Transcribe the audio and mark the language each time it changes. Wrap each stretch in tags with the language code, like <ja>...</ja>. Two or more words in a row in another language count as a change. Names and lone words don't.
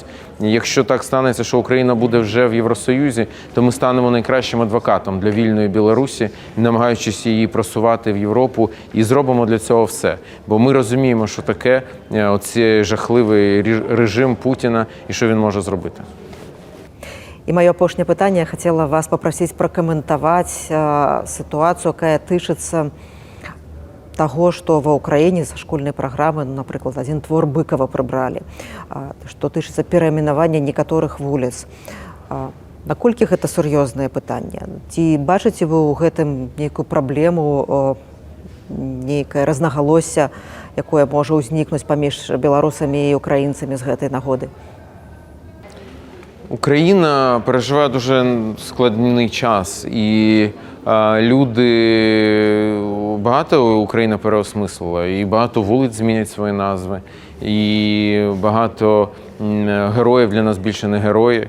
<uk>І якщо так станеться, що Україна буде вже в Євросоюзі, то ми станемо найкращим адвокатом для вільної Білорусі, намагаючись її просувати в Європу, і зробимо для цього все. Бо ми розуміємо, що таке оцей жахливий режим Путіна і що він може зробити.</uk> <be>І моє апошняе пытанне, я хотела вас попросіць пракаментаваць сітуацыю, якая тычыцца таго, што ва ўкраіне са школьнай праграмы, напрыклад, адзін твор Быкова прыбралі, што тычыцца перайменавання некаторых вуліц. Наколькі гэта сур'ёзнае пытанне? Ці бачыце вы ў гэтым нейкую праблему, нейкае рознагалосся, якое можа ўзнікнуць паміж беларусамі і украінцамі з гэтай нагоды?</be> <uk>Україна переживає дуже складний час, і багато Україна переосмислила, і багато вулиць змінять свої назви, і багато героїв для нас більше не герої.</uk>